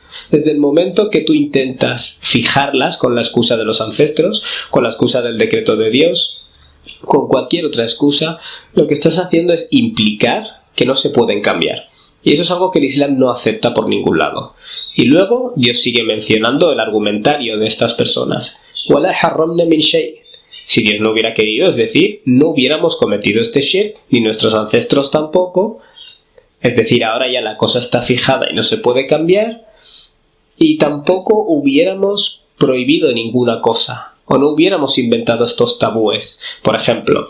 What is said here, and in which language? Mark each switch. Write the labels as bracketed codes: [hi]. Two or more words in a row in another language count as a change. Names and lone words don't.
[es] Desde el momento que tú intentas fijarlas con la excusa de los ancestros, con la excusa del decreto de Dios, con cualquier otra excusa, lo que estás haciendo es implicar que no se pueden cambiar. Y eso es algo que el Islam no acepta por ningún lado. Y luego Dios sigue mencionando el argumentario de estas personas. [ar] وَلَا حَرَّمْنَا مِنْ شَيْءٍ. [es] Si Dios no hubiera querido, es decir, no hubiéramos cometido este shirk, ni nuestros ancestros tampoco, es decir, ahora ya la cosa está fijada y no se puede cambiar, y tampoco hubiéramos prohibido ninguna cosa, o no hubiéramos inventado estos tabúes, por ejemplo.